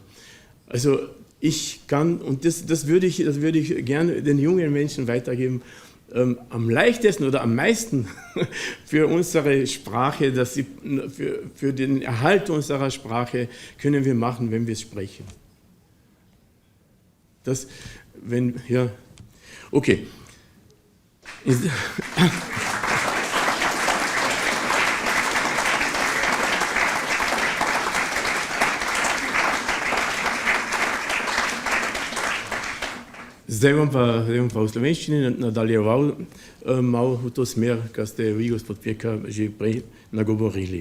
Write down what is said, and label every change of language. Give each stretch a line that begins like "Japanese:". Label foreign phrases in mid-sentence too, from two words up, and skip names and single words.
German: Also ich kann, und das würde ich gerne den jungen Menschen weitergeben, am leichtesten oder am meisten für unsere Sprache, für den Erhalt unserer Sprache können wir machen, wenn wir es sprechen. Okay.
Slovenian: Zdaj vam pa v slovenščini nadaljeval malo v to smer, kar ste vi, gospod Pirka, že prej nagovorili.